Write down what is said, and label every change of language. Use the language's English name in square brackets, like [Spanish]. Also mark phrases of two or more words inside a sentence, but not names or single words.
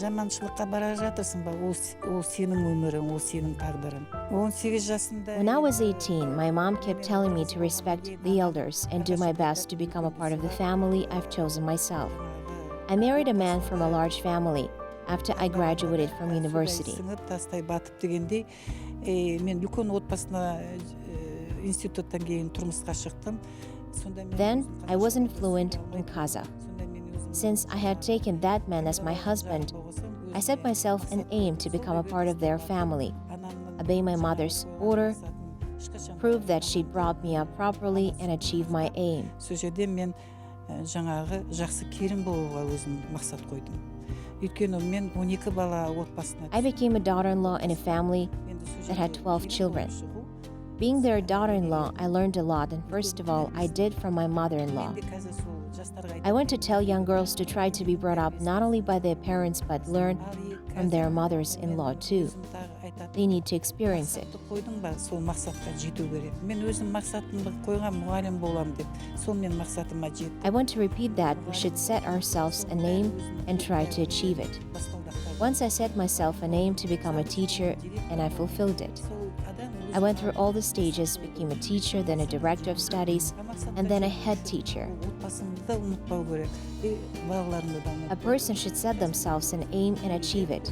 [English] When I was 18, my mom kept telling me to respect the elders and do my best to become a part of the family I've chosen myself. I married a man from a large family after I graduated from university. [Kazakh] Сіңіп тастай батып дегендей, мен үлкен отбасына институттан кейін тұрмысқа шықтым. [English] Then I wasn't fluent in Kazakh. Since I had taken that man as my husband, I set myself an aim to become a part of their family, obey my mother's order, prove that she brought me up properly, and achieve my aim. Сол жерде мен жаңағы жақсы келін болуға өзім мақсат қойдым. Өйткені мен 12 бала отбасына I became a daughter-in-law in a family that had 12 children. Being their daughter-in-law, I learned a lot, and first of all, I did from my mother-in-law. I want to tell young girls to try to be brought up not only by their parents, but learn from their mothers-in-law too. They need to experience it. [Kazakh] қойдың ба, сол мақсатқа жету керек. Мен өзім мақсатымды қойған мұғалім болам деп, сол мен мақсатыма жеттім. [English] I want to repeat that we should set ourselves a name and try to achieve it. Once I set myself a name to become a teacher, and I fulfilled it. I went through all the stages, became a teacher, then a director of studies, and then a head teacher. A person should set themselves an aim and achieve it.